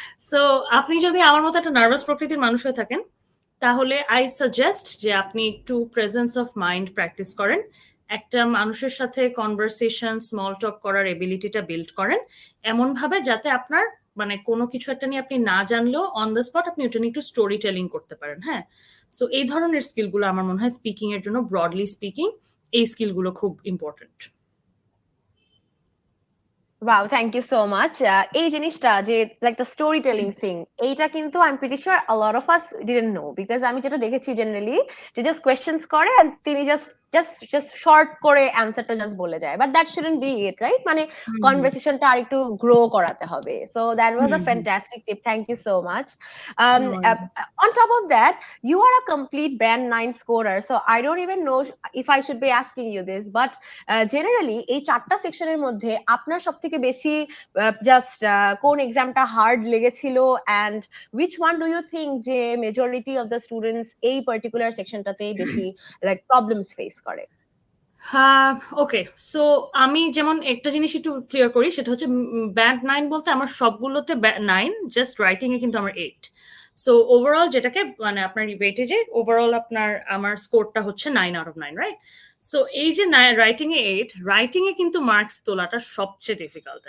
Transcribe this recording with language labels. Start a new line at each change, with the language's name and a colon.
Bangla: So আপনি যদি আমার মতো একটা নার্ভাস প্রকৃতির মানুষ হয়ে থাকেন, তাহলে আই সাজেস্ট যে আপনি একটু প্রেজেন্স অফ মাইন্ড প্র্যাকটিস করেন, একটা মানুষের সাথে কনভারসেশন স্মল টক করার এবিলিটিটা বিল্ড করেন এমন ভাবে যাতে আপনার মানে কোনো কিছু একটা নিয়ে আপনি না জানলেও অন দ্য স্পট আপনি ওটা নিয়ে একটু স্টোরি টেলিং করতে পারেন। হ্যাঁ, সো এই ধরনের স্কিলগুলো আমার মনে হয় স্পিকিং এর জন্য, ব্রডলি স্পিকিং, এই স্কিলগুলো খুব important.
English: Wow, thank you so much.
Bangla: এই জিনিসটা যে
English: like the storytelling thing, এইটা কিন্তু I'm pretty sure a lot of us didn't know, because
Bangla: আমি যেটা দেখেছি
English: generally যে just questions করে and তিনি just short করে answerটা just বলে যায়, but that shouldn't be it, right?
Bangla: মানে conversationটা আর একটু grow করাতে হবে।
English: So that was a fantastic tip, thank you so much. On top of that, you are a complete band 9 scorer, so I don't even know if I should be asking you this, but generally
Bangla: এই 4টা সেকশনের মধ্যে আপনার সবথেকে বেশি just কোন এক্সামটা hard লেগেছিল,
English: and which one do you think যে majority of the students এই particular সেকশনটাতে বেশি like problems face করে?
Bangla: হ্যাঁ, ওকে। সো আমি যেমন একটা জিনিস একটু ক্লিয়ার করি, সেটা হচ্ছে ব্যান্ড 9 বলতে আমার সবগুলোতে 9, জাস্ট রাইটিং এ কিন্তু আমার 8। সো ওভারঅল যেটাকে মানে আপনার ওয়েটেজে ওভারঅল আপনার আমার স্কোরটা হচ্ছে 9 আউট অফ 9, রাইট? সো এই যে রাইটিং এ 8, রাইটিং এ কিন্তু মার্কস তোলাটা সবচেয়ে ডিফিকাল্ট।